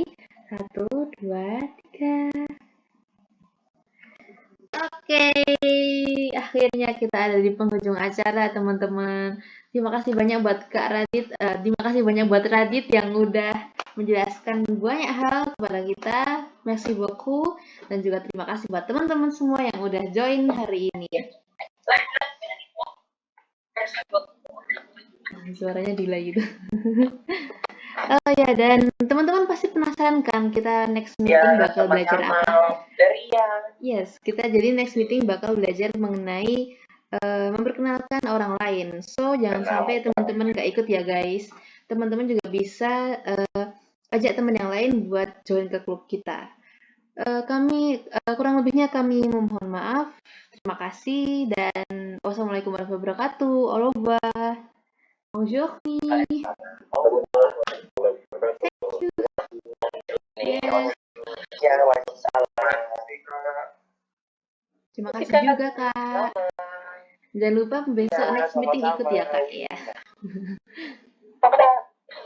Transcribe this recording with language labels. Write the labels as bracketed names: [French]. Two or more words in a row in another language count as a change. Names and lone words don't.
[Indonesian] 1, 2, 3. Oke, akhirnya kita ada di penghujung acara teman-teman. Terima kasih banyak buat Kak Radit. Terima kasih banyak buat Radit yang udah menjelaskan banyak hal kepada kita. [French] Merci beaucoup. [Indonesian] Dan juga terima kasih buat teman-teman semua yang udah join hari ini. Suaranya delay gitu. Oh ya, dan teman-teman pasti penasaran kan kita [English] next meeting [Indonesian] Ya, bakal belajar sama-sama apa? dari yang Yes, kita jadi [English] next meeting [Indonesian] bakal belajar mengenai memperkenalkan orang lain. So, jangan sampai teman-teman gak ikut ya guys. Teman-teman juga bisa ajak teman yang lain buat join ke klub kita. Kurang lebihnya kami memohon maaf. Terima kasih dan [Arabic] والسلام عليكم ورحمة الله وبركاته. [French] Au revoir. Bonjour. [Indonesian] nih, Yes. ya, waalaikumsalam. Terima kasih juga Kak. Jangan lupa besok Ya, [English] next meeting [Indonesian] ikut ya Kak ya. Pada Oh iya.